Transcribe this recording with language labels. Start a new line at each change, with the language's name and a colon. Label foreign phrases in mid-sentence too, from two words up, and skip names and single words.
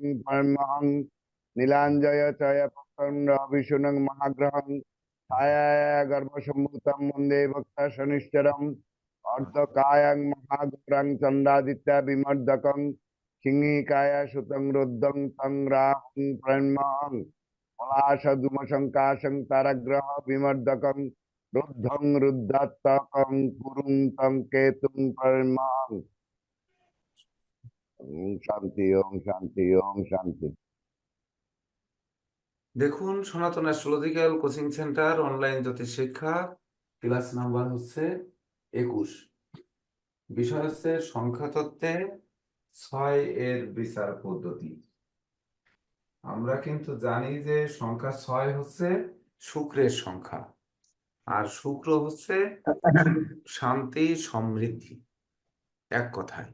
Sanskrit: পরমহং নীলাঞ্জয় চয় প্রচণ্ড বিষ্ণুং মহাগ্রহং ছায়া গর্ভসম্ভূতম বন্দে ভক্ত শনিশ্চরম অর্ধকায়ং মহাঘোরং চন্দ্রাদিত্য বিমর্দকং সিংহিকায় সুতং রুদ্ধং তং রাহং পরমহং পলাশধূমশঙ্কাশং তারাগ্রহ বিমর্দকং রুদ্ধং রুদ্রাত্মকং কুরুং তং কেতুং পরমহং। ওম শান্তি, ওম শান্তি, ওম শান্তি।
Bangla: দেখুন, সনাতন অ্যাস্ট্রোলজিক্যাল কোচিং সেন্টার অনলাইন জ্যোতিষ শিক্ষা,
English: class number
Bangla: হচ্ছে 21। বিষয় হচ্ছে সংখ্যাতত্ত্বে 6 এর বিচার পদ্ধতি। আমরা কিন্তু জানি যে সংখ্যা 6 হচ্ছে শুক্রের সংখ্যা, আর শুক্র হচ্ছে শান্তি সমৃদ্ধি, এক কথায়।